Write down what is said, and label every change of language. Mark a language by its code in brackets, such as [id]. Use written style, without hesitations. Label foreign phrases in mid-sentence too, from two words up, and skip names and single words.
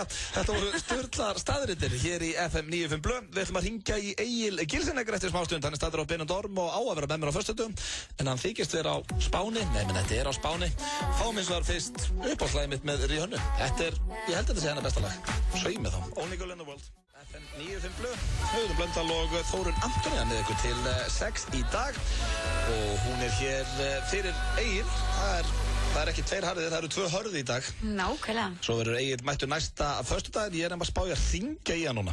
[is] Þetta voru Sturlar staðrindir hér í FM 95 Blö. Við ætlum að hringja í Egil Gilsenegger eftir smástund. Hann staddur á Benidorm og á að vera með mér á föstudögum, en hann þykist vera á Spáni. Nei, menn þetta er á Spáni. Fáum eins og þar fyrst uppáhaldslægið mitt með Rihanna. Þetta er, ég held að þetta sé hennar besta lag. Sveið með þá. Only Girl in the World. FM 95 Blö. Höfður Blöndal og Þórun Antoni með ykkur til 6 í dag og hún er hér fyrir Egil. Það er ekki 2 harðir, það eru 2 hörði í dag. Nákvæmlega. Svo verður Egil mættur næsta föstudaginn. Ég er að spá ég að hringja í hann núna.